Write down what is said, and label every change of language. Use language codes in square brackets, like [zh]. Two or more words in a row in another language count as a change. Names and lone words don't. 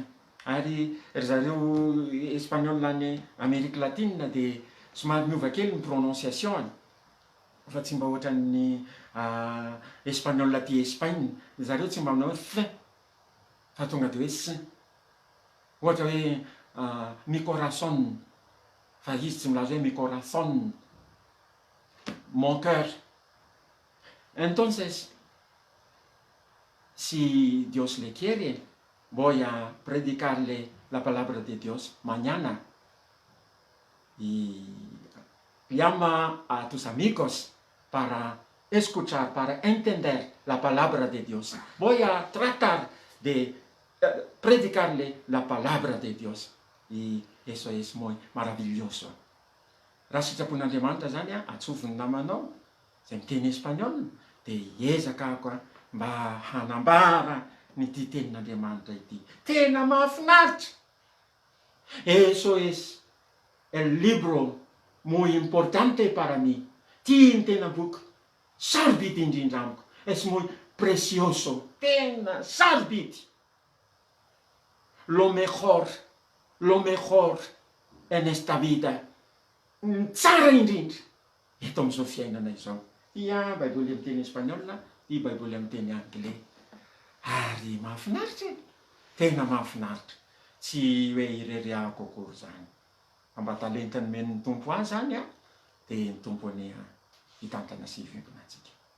[mg] Ary ry zareo Espaniola any Amerika Latine dia somary miova kely ny prononciation, fa tsy mba ohatran'ny Espaniola ty Espagne. Zareo tsy mba manao hoe f, fa tonga dia hoe s. Ohatra hoe [es] mi corazon, [mg] fa izy tsy milaza hoe [es] mi corazon, [fr] mon cœur. [es] Entonces, si Dios le quiere, voy a predicarle la palabra de Dios mañana. Y llama a tus amigos para escuchar, para entender la palabra de Dios. Voy a tratar de predicarle la palabra de Dios. Y eso es muy maravilloso. [mg] Raha sitrapon'Andriamanitra zany atsofony namanao izay miteny espagnol dia hiezaka ako mba hanambara nyity tenin'Andriamanitra ity. Tena mahafinaritra. [es] Eso es el libro muy importante para mí. [mg] Tia ny tena boky sarobidy indrindra amiko. [es] Es muy precioso. [mg] Tena sarobidy. [es] Lo mejor en esta vida. [mg] Tsara indrindra eto amin'izao fiainana izao. Tia baiboly amin'ny teny espaniola, tia baiboly amin'ny teny anglais. Ary mahafinaritra, tena mahafinaritra. Tsy hoe ireriahako akory zany. Mba talentany men'ny tompo azy zany dia ny tompony hitantana sy hivimbina antsika.